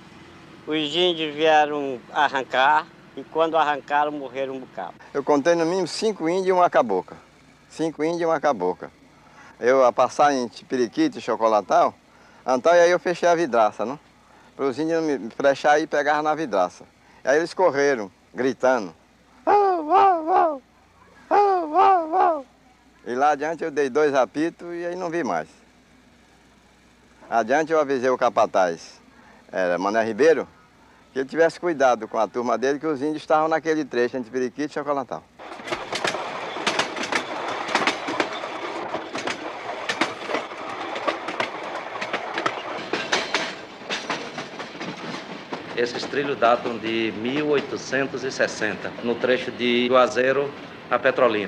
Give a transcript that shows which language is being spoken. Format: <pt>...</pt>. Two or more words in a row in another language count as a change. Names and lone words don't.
<pt>Os índios vieram arrancar e quando arrancaram, morreram um bocado. Eu contei no mínimo 5 índios e uma cabocla. 5 índios e uma cabocla. Eu a passar em Tipiriquite, Chocolatal, então e aí eu fechei a vidraça, não? Para os índios me flecharem e pegar na vidraça. Aí eles correram, gritando. Au, au, au, au, au, au. E lá adiante eu dei 2 apitos e aí não vi mais. Adiante eu avisei o capataz, Mané Ribeiro, que ele tivesse cuidado com a turma dele, que os índios estavam naquele trecho entre Periquito e Chocolatal. Esses trilhos datam de 1860, no trecho de Juazeiro a Petrolina.</pt>